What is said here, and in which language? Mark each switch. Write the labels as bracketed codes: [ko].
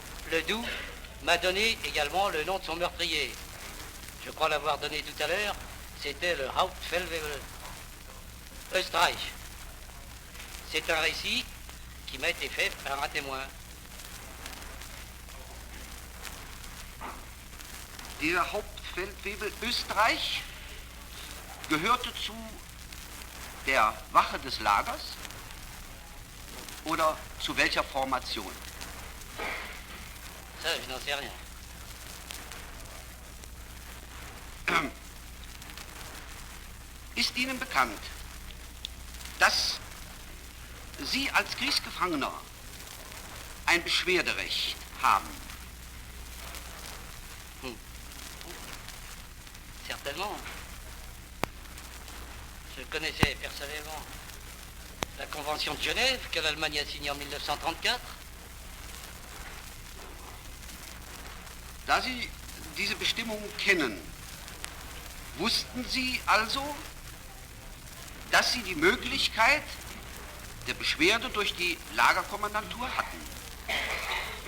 [fr] Ledoux m'a donné également le nom de son meurtrier. Je crois l'avoir donné tout à l'heure, c'était le Hauptfeldwebel Österreich. C'est un récit qui m'a été fait par un témoin. [de] Der Hauptfeldwebel Österreich gehörte zu der Wache des Lagers oder zu welcher Formation? [fr] Ça, je n'en sais rien. [de] Ist Ihnen bekannt, dass Sie als Kriegsgefangener ein Beschwerderecht haben? [fr] Certainement. Je connaissais personnellement la Convention de Genève que l'Allemagne a signée en 1934. [de] Da Sie diese Bestimmungen kennen, wussten Sie also, dass Sie die Möglichkeit der Beschwerde durch die Lagerkommandantur hatten?